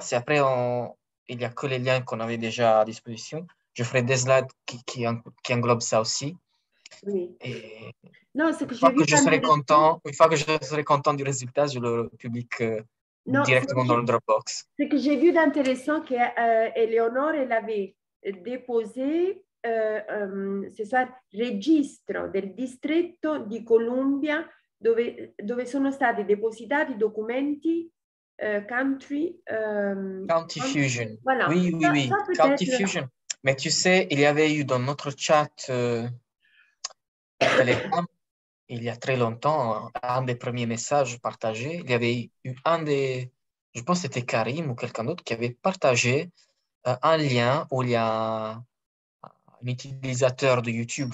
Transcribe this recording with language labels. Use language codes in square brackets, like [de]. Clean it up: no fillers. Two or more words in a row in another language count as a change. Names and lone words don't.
[fr] Si après, il n'y a que les liens qu'on avait déjà à disposition, je ferai des slides qui englobent ça aussi. Oui. Et Non, ce que une fois j'ai vu que je serai content du résultat, je le publie directement dans le Dropbox. Ce que j'ai vu d'intéressant, qu'Eleonore, elle avait déposé c'est ça, [it] registro del distretto di Columbia dove sono stati depositati documenti country. [fr] County Fusion. Voilà. Oui. County Fusion. Mais tu sais, il y avait eu dans notre chat Telegram, il y a très longtemps, un des premiers messages partagés, il y avait eu je pense que c'était Karim ou quelqu'un d'autre qui avait partagé un lien où il y a un utilisateur de YouTube,